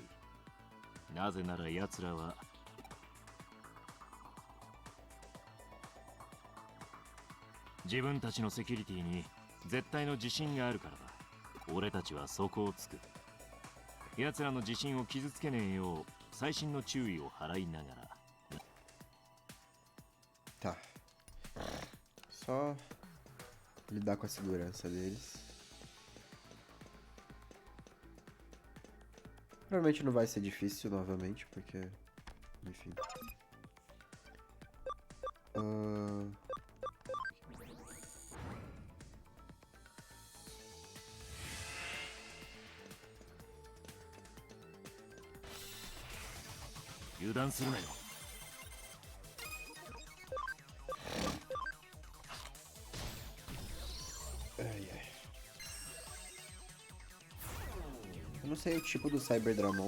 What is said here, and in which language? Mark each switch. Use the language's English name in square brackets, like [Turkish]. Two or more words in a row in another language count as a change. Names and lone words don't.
[Japanese] なぜなら奴らは自分たちのセキュリティに絶対の自信があるからだ。俺たちはそこをつく。奴らの自信を傷つけねえよう細心の注意を払いながら。 [Portuguese] Tá. Só lidar com a segurança deles. Provavelmente não vai ser difícil novamente, porque... Enfim. Eu não sei o tipo do Cyber Dramon.